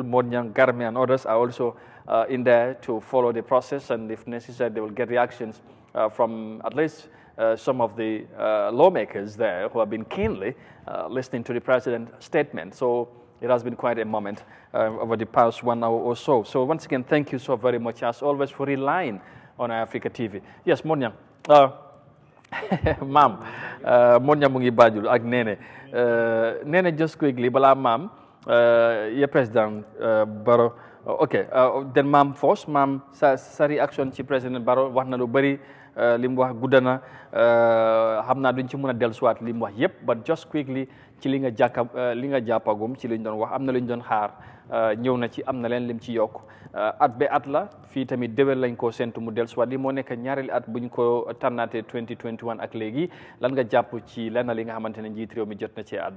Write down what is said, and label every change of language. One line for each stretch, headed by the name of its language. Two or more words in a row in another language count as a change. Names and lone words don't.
English: Mornyang, Garmi and others are also in there to follow the process, and if necessary they will get reactions from at least some of the lawmakers there who have been keenly listening to the president's statement. So it has been quite a moment over the past 1 hour or so. So once again, thank you so very much, as always, for relying on Eyeafrica TV.
Wolof: Yes, Mornyang. Ma'am, Mornyang mu ngi Banjul ak Nene
English: just quickly,
Wolof: bala Ma'am, President Barrow.
English: Okay, then Ma'am first.
Wolof: Ma'am, sa reaction ci President Barrow wax na lu bari. Li mu wax gudda na xam naa duñ ci mën a dellusiwaat li mu wax yëpp,
English: but just quickly
Wolof: ci li nga jàppagum ci liñ doon wax, am na luñ doon xaar ñëw na ci, am na leen lim ci yokk at be at la fii tamit déwén lañ ko séntu mu dellusiwaat. li moo nekk ñaareeli at buñ ko tànnaatee 2021 ak léegi, lan nga jàpp ci lenn li nga xamante ne njiit réew mi jot na cee àddu.